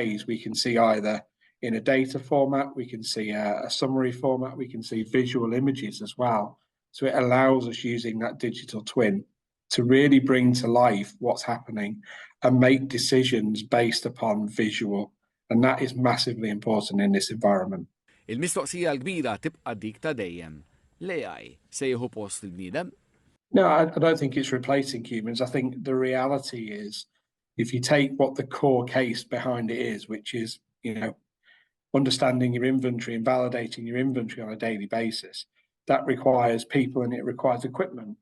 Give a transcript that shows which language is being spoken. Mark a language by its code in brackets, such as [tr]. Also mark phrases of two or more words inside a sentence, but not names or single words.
[en] We can see either in a data format, we can see a summary format, we can see visual images as well. So it allows us using that digital twin to really bring to life what's happening and make decisions based upon visual. And that is massively important in this environment. [mt] Il-mistoqsija l-kbira tibqa' dik ta' dejjem. L-AI se jieħu post il-bniedem? [en] No, I don't think it's replacing humans. I think the reality is, if you take what the core case behind it is, which is, understanding your inventory and validating your inventory on a daily basis, that requires people and it requires equipment.